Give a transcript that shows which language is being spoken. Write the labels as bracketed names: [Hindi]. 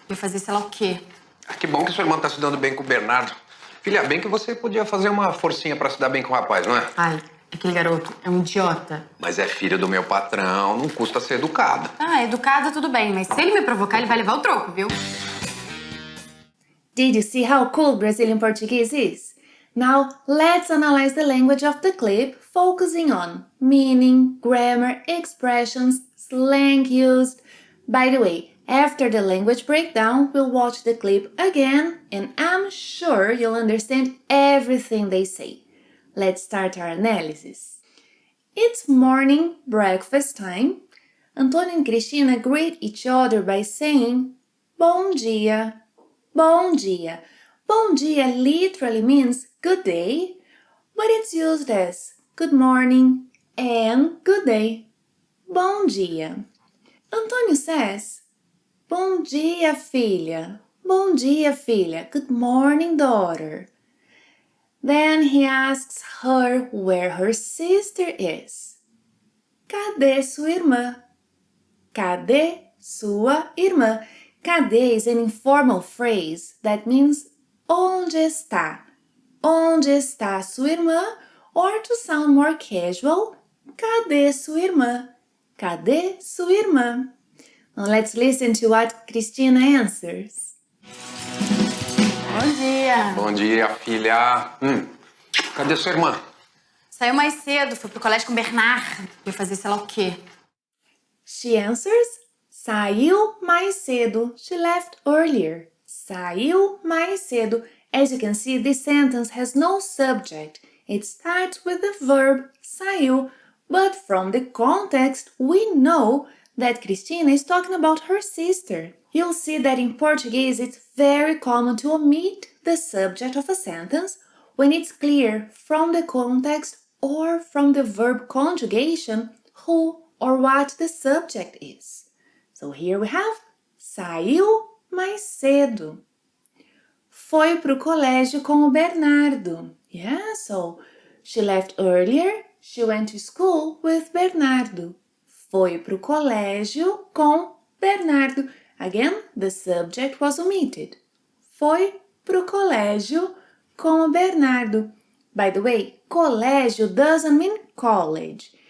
[Portuguese] Ia fazer sei lá o quê. Que bom que sua irmã tá se dando bem com o Bernardo. Filha, bem que você podia fazer uma forcinha pra se dar bem com o rapaz, não é? Ai, aquele garoto é um idiota. Mas é filho do meu patrão, não custa ser educada. Educada tudo bem, mas se ele me provocar, ele vai levar o troco, viu? [English] Did you see how cool Brazilian Portuguese is? Now, let's analyze the language of the clip, focusing on meaning, grammar, expressions, slang used. By the way, after the language breakdown, we'll watch the clip again, and I'm sure you'll understand everything they say. Let's start our analysis. It's morning breakfast time. Antônio and Cristina greet each other by saying, [Portuguese] Bom dia. Bom dia. Bom dia [English] literally means good day, but it's used as good morning and good day. [Portuguese] Bom dia. [English] Antônio says, [Portuguese] Bom dia, filha. Bom dia, filha. [English] Good morning, daughter. Then he asks her where her sister is. [Portuguese] Cadê sua irmã? Cadê sua irmã? [English] Cadê is an informal phrase that means [Portuguese] onde está? Onde está sua irmã? [English] Or to sound more casual, [Portuguese] cadê sua irmã? Cadê sua irmã? [English] Now let's listen to what Cristina answers. [Portuguese] Bom dia. Bom dia, filha. Cadê sua irmã? Saiu mais cedo, foi pro colégio com o Bernardo. Ia fazer sei lá o quê. [English] She answers, [Portuguese] saiu mais cedo. [English] She left earlier. [Portuguese] Saiu mais cedo. [English] As you can see, this sentence has no subject. It starts with the verb saiu, but from the context, we know that Cristina is talking about her sister. You'll see that in Portuguese, it's very common to omit the subject of a sentence when it's clear from the context or from the verb conjugation who or what the subject is. So here we have [Portuguese] saiu mais cedo. Foi pro colégio com o Bernardo. [English] Yeah, so she left earlier, she went to school with Bernardo. [Portuguese] Foi pro colégio com Bernardo. [English] Again, the subject was omitted. [Portuguese] Foi pro colégio com o Bernardo. [English] By the way, colégio doesn't mean college.